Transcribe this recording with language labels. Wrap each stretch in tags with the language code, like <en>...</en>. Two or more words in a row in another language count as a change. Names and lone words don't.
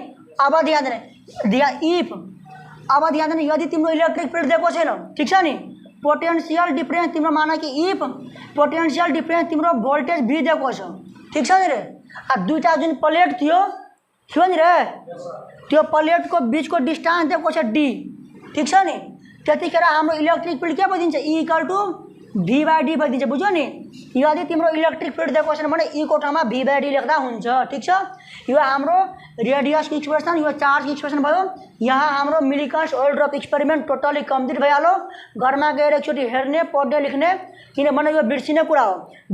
<ne>अब ध्यान दिने, इफ अब ध्यान दिने, यदि तिम्रो</ne> <en>electric field</en> <ne>दिएको छैन ठीक छ नि,</ne> <en>potential difference</en> <ne>तिम्रो</ne> <hi>माना कि</hi> <en>if potential difference</en> <ne>तिम्रो</ne> <en>voltage V</en> <ne>दिएको छ ठीक छ नि रे। दुईटा जुन प्लेट थियो नि रे, त्यो प्लेटको बीचको डिस्टेंस दिएको छ डी ठीक छ नि। त्यतिखेर हाम्रो</ne> <en>electric field</en> <ne>के भइदिन्छ,</ne> <en>E equal to V by D</en> <ne>भइदिन्छ, बुझ्यो नि। यदि तिम्रो</ne> <en>electric field</en> <ne>दिएको छैन भने ई को ठाउँमा</ne> <en>V by D</en> <ne>लेख्दा हुन्छ ठीक छ। यो हाम्रो रेडियसको एक्सप्रेसन, यो चार्जको एक्सप्रेसन भयो। यहाँ हाम्रो मिलिकन्स</ne> <en>oil drop experiment totally complete</en> <ne>भइहाल्यो। घरमा गएर एकचोटि हेर्ने, पढ्ने, लेख्ने, किनभने यो बिर्सिने कुरा हो।</ne>